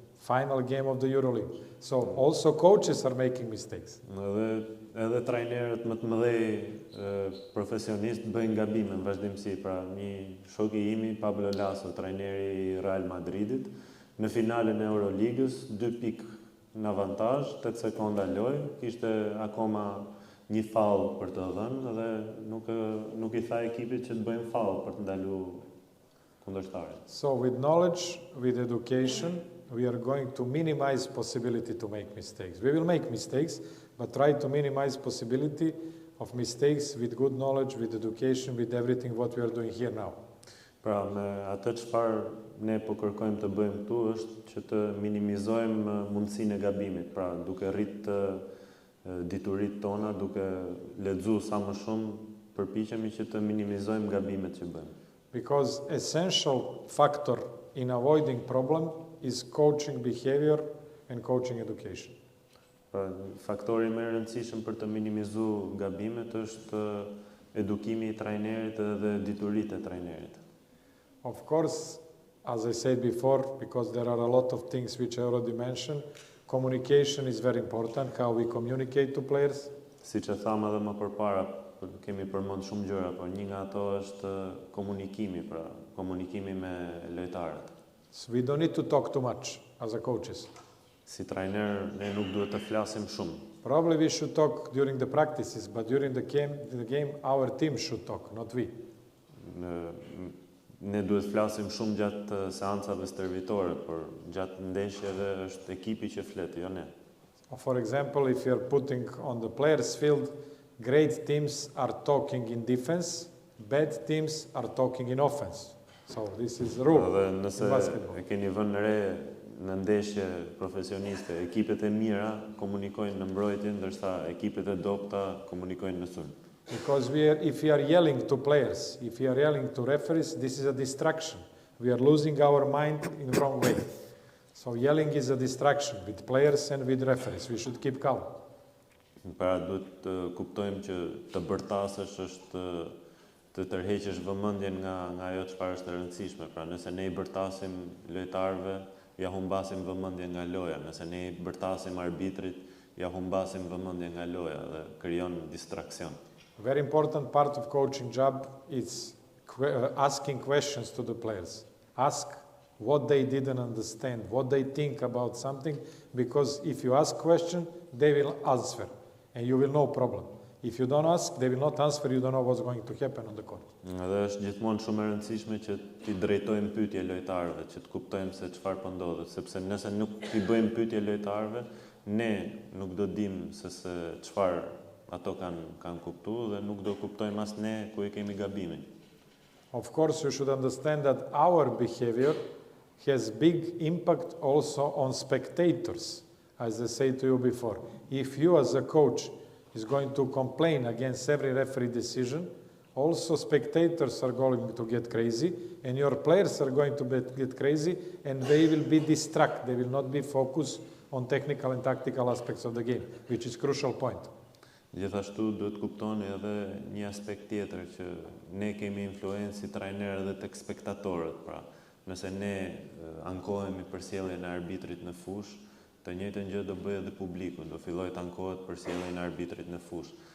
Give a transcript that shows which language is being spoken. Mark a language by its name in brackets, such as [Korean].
[English] Final game of the EuroLeague. So also coaches are making mistakes. [Albanian] Edhe trajnerët më të mëdhej profesionistë bëjnë gabime në vazhdimsi. Pra, një shok i imi, Pablo Lasso, trajneri i Real Madridit, në finalen e Euroligës, 2 pikë në avantazh, 8 sekonda lojë, kishte akoma një foul për të dhënë dhe nuk I tha ekipit që të bëjnë foul për të ndaluar kundërshtarin. [English] So with knowledge, with education, we are going to minimize possibility to make mistakes. We will make mistakes, but try to minimize possibility of mistakes with good knowledge, with education, with everything what we are doing here now. [Albanian] Pra, me atë çfarë ne po kërkojmë të bëjmë këtu është që të minimizojmë mundësinë e gabimit, pra duke rrit dituritë tona, duke lexuar sa më shumë, përpiqemi që të minimizojmë gabimet që bëjmë. [English] Because essential factor in avoiding problem is coaching behavior and coaching education. [Albanian] Pra, faktori më I rëndësishëm për të minimizuar gabimet është edukimi I trajnerit dhe dituritë e trajnerit. [English] Of course, as I said before, because there are a lot of things which I already mentioned, communication is very important, how we communicate to players. [Albanian] Siç e thamë edhe më përpara, kemi përmend shumë gjëra, por një nga ato është komunikimi, pra komunikimi me lojtarët. [English] So we don't need to talk too much as a coaches. [Albanian] Si trajner, ne nuk duhet të flasim shumë. [English] Probably we should talk during the practices, but during the game our team should talk, not we. [Albanian] Ne duhet flasim shumë gjatë seancave stërvitore, por gjatë ndeshjeve është ekipi që flet, jo ne. [English] For example, if you're putting on the players field, great teams are talking in defense, bad teams are talking in offense. So this is the rule in basketball. [Albanian] E keni vënë re në ndeshje profesioniste, ekipet e mira komunikojnë në mbrojtje, ndërsa ekipet e dobta komunikojnë në sulm. [English] Because if we are yelling to players, if we are yelling to referees, this is a distraction. We are losing our mind in the wrong way. So yelling is a distraction with players and with referees. We should keep calm. [Albanian] Para duhet të kuptojmë që të bërtasësh është të tërheqësh vëmendjen nga ajo çfarë është e rëndësishme. Pra nëse ne I bërtasim lojtarëve, ja humbasim vëmendjen nga loja. Nëse ne I bërtasim arbitrit, ja humbasim vëmendjen nga loja dhe krijon distraksion. [English] A very important part of coaching job is asking questions to the players. Ask what they didn't understand, what they think about something, because if you ask question, they will answer, and you will know problem. If you don't ask, they will not answer, you don't know what's going to happen on the court. [Albanian] Dhe është gjithmonë shumë e rëndësishme që t'i drejtojmë pyetje lojtarëve, që të kuptojmë se çfarë po ndodhet, sepse nëse nuk t'i bëjmë pyetje lojtarëve, ne nuk do dimë se çfarë ato kanë kuptuar dhe nuk do kuptojmë as ne ku e kemi gabimin. [English] Of course, you should understand that our behavior has big impact also on spectators, as I said to you before. If you as a coach is going to complain against every referee decision, also spectators are going to get crazy, and your players are going to get crazy, and they will be distracted. They will not be focused on technical and tactical aspects of the game, which is crucial point. [Albanian] Gjithashtu duhet kuptoni edhe një aspekt tjetër që ne kemi influencë si trajnerë edhe tek spektatorët. Pra, nëse ne ankohemi për sjelljen e arbitrit në fushë, të njëjtën gjë do bëjë edhe publiku, do fillojë të ankohet për sjelljen e arbitrit në fushë.